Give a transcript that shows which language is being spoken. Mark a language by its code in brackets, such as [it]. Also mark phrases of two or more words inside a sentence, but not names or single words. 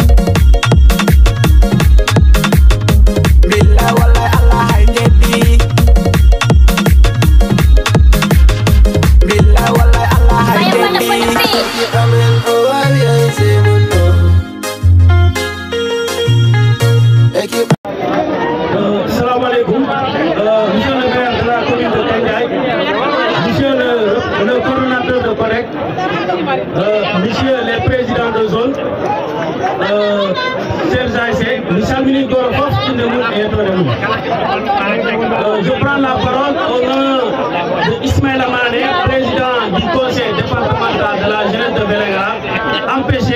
[ar] بالله والله [ff] Allah hay jeddi. [ar] بالله والله [ff] Allah hay jeddi. [ar] سلام عليكم. [fr] Monsieur le maire de la commune de Kandiaye, monsieur le coordonnateur de Correct, monsieur les présidents de zone, chers ASC, nous saluons Goro Fof qui nous est nous. Je prends la parole au nom de Ismaël Amane, président du conseil départemental de la jeunesse de Vélingara, empêché.